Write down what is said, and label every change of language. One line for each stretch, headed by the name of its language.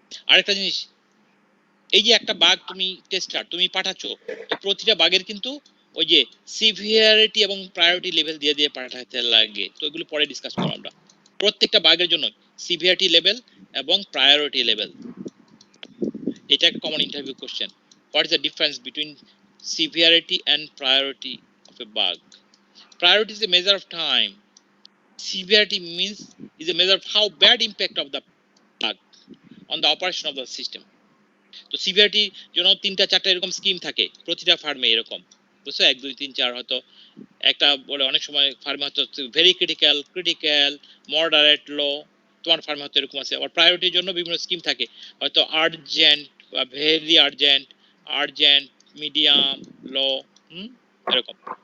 Bangla: আরেকটা জিনিস, এই যে একটা বাগ তুমি টেস্টার তুমি পাঠাচ্ছ, তো প্রতিটা বাগের কিন্তু ওই যে সিভিয়ারিটি এবং প্রায়োরিটি লেভেল দিয়ে দিয়ে পাঠাতে লাগে, তো এগুলো পরে ডিসকাস করব আমরা। প্রত্যেকটা বাগের জন্য সিভিয়ারিটি লেভেল এবং প্রায়োরিটি লেভেল, এটা একটা common interview question.
English: What is the difference between severity and priority of a bug? Priority is a measure of time. Severity means is a measure of how bad impact of the bug on the operation of the system.
Bangla: তো severity জন্য 3টা 4টা এরকম scheme থাকে প্রতিটা ফার্মে, এরকম বুঝছো, 1 2 3 4 হয়তো একটা বলে, অনেক সময় ফার্মে হয়তো ভেরি ক্রিটিক্যাল, ক্রিটিক্যাল, মডারেট, লো, তোমার ফার্মে হয়তো এরকম আছে। আবার প্রায়োরিটির জন্য বিভিন্ন স্কিম থাকে, হয়তো আর্জেন্ট বা ভেরি আর্জেন্ট, আর্জেন্ট, মিডিয়াম, লো, এরকম।